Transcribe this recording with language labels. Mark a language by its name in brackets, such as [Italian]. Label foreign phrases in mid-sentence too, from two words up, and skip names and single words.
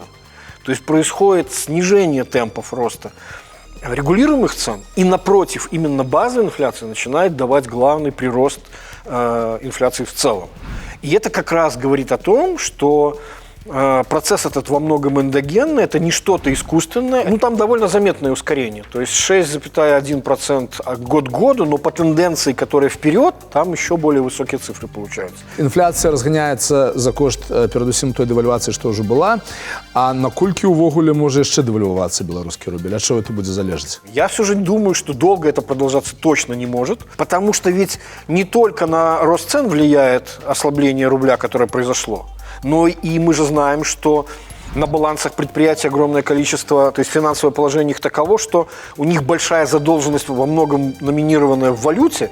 [Russian] То есть происходит снижение темпов роста регулируемых цен, и напротив, именно базовая инфляция начинает давать главный прирост инфляции в целом. И это как раз говорит о том, что процесс этот во многом эндогенный, это не что-то искусственное. Ну, там довольно заметное ускорение. То есть 6,1% год к году, но по тенденции, которая вперед, там еще более высокие цифры получаются. [Belarusian] Інфляція разганяецца за кошт, перадусім, той дэвальвацыі, што ўжо была. А наколькі ўвогуле можа яшчэ дэвальвавацца беларускі рубель? Ад чаго это будзе залежаць? [Russian] Я все же думаю, что долго это продолжаться точно не может, потому что ведь не только на рост цен влияет ослабление рубля, которое произошло, но и мы же знаем, что на балансах предприятий огромное количество, то есть финансовое положение их таково, что у них большая задолженность во многом номинированная в валюте.